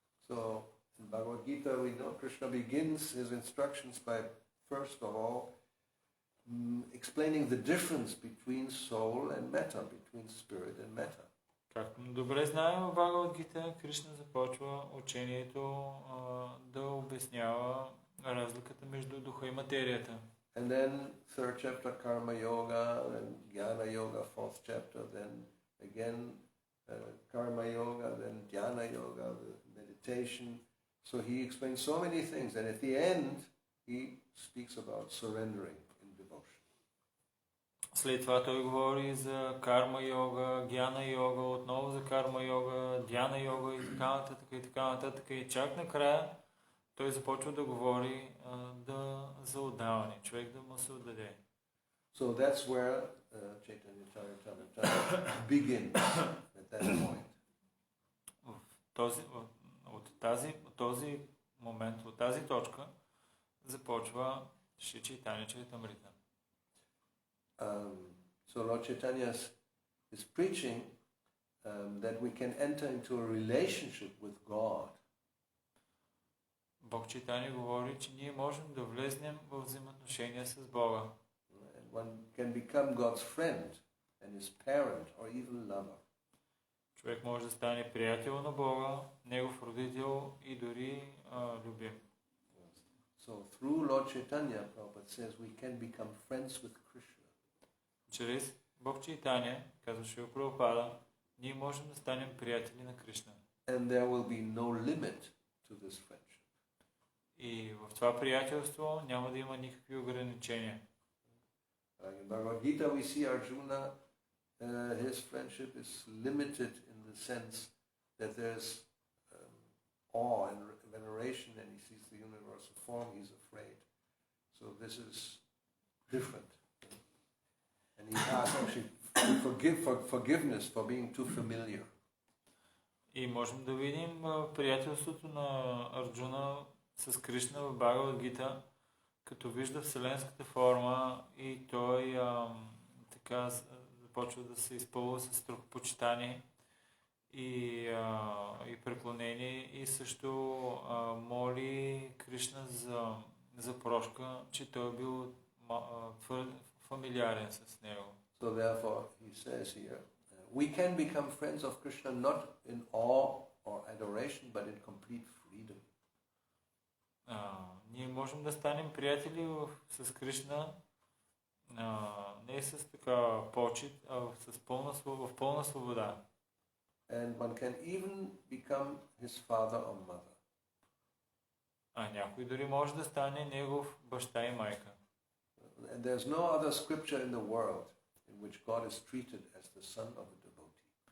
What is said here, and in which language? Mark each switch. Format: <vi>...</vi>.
<en>So in Bhagavad Gita we know Krishna begins his instructions by first of all explaining the difference between soul and matter, between spirit and matter.</en> <bg>Както добре знаем, в Бхагавад Гита Кришна започва учението да обяснява разликата между духа и материята.</bg> <en>And then third chapter Karma Yoga, then Jnana Yoga, fourth chapter, then again Karma Yoga, then Dhyana Yoga, the meditation. So he explains so many things, and at the end he speaks about surrendering in devotion.</en> <bg>След това той говори за карма йога, гьяна йога, отново за карма йога, дhyana йога и така нататък и така нататък. И чак накрая той започва да говори за отдаване, човек да му се отдаде.</bg> <en>So that's where Chaitanya Charitamrita begins at that point.</en> <bg>От този момент, от тази точка започва Шри Чайтаня Чаритамрита.</bg> <en>So Lord Chaitanya is preaching that we can enter into a relationship with God.</en> <bg>Бог Чайтаня говори, че ние можем да влезнем в взаимоотношения с Бога.</bg> <en>And one can become God's friend and his parent or even lover.</en> <bg>Човек може да стане приятел на Бога, негов родител и дори любим.</bg> <en>So through Lord Chaitanya, Prabhupada says, we can become friends with Krishna.</en> <bg>Чрез Бог Чайтаня, казва Шрила Прабхупада, ние можем да станем приятели на Кришна.</bg> <en>And there will be no limit to this friendship.</en> <bg>И в това приятелство няма да има никакви ограничения.</bg> <en>In Bhagavad Gita we see Arjuna, his friendship is limited in the sense that there's awe and veneration, and he sees the universal form, he's afraid. So this is different. And he asks actually forgiveness for being too familiar.</en> <bg>И можем да видим приятелството на Арджуна с Кришна в Бхагавад Гита, като вижда вселенската форма и той така започва да се изпълва с страхопочитание и преклонение и също моли Кришна за прошка, че той е бил твърде фамилиарен с него.</bg> <en>So therefore he says here, we can become friends of Krishna not in awe or adoration, but in complete freedom.</en> <bg>Ние можем да станем приятели с Кришна не с така почет, а в пълна свобода.</bg> <en>And one can even become his father or mother.</en> <bg>Някой дори може да стане негов баща и майка.</bg> <en>And there's no other scripture in the world in which God is treated as the son of a devotee.</en>